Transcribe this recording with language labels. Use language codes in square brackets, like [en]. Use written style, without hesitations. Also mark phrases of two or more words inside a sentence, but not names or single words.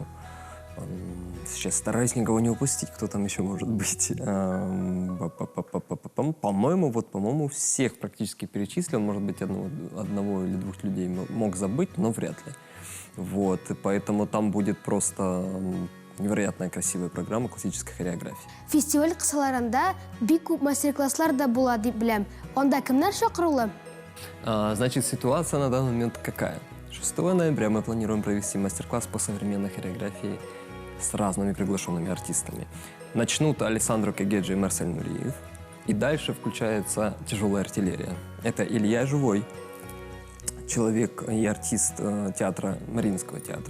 [ru] Сейчас стараюсь никого не упустить, кто там еще может быть. По-моему, всех практически перечислил, может быть, одного или 2 людей мог забыть, но вряд ли. Вот, и поэтому там будет просто невероятная красивая программа классической хореографии. [tt] Фестиваль кысаларында бик күп мастер-класслар да була дип беләм. Анда кемнәр чакырылы? [ru] Значит, ситуация на данный момент какая? 6 ноября мы планируем провести мастер-класс по современной хореографии с разными приглашенными артистами. Начнут Алессандро Кагеджи и Марсель Нуриев. И дальше включается тяжелая артиллерия. Это Илья Живой, человек и артист театра, Мариинского театра.